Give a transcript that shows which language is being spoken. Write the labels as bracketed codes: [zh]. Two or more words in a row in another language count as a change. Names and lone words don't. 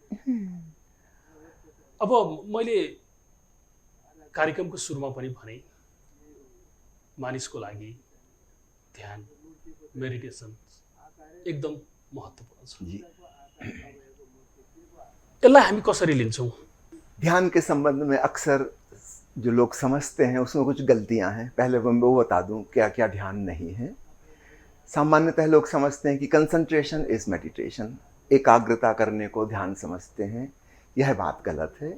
[ne] अब मैले कार्यक्रमको सुरुमा पनि भने मानिसको लागि ध्यान, मेडिटेसन एकदम महत्त्वपूर्ण छ। जी। यसलाई हामी कसरी लिन्छौँ? [hi] ध्यान के संबंध में अक्सर जो लोग समझते हैं उसमें कुछ गलतियां हैं। पहले मैं वो बता दूं क्या क्या ध्यान नहीं है। सामान्यतः लोग समझते हैं कि [en] concentration is meditation, [hi] एकाग्रता करने को ध्यान समझते हैं। यह बात गलत है।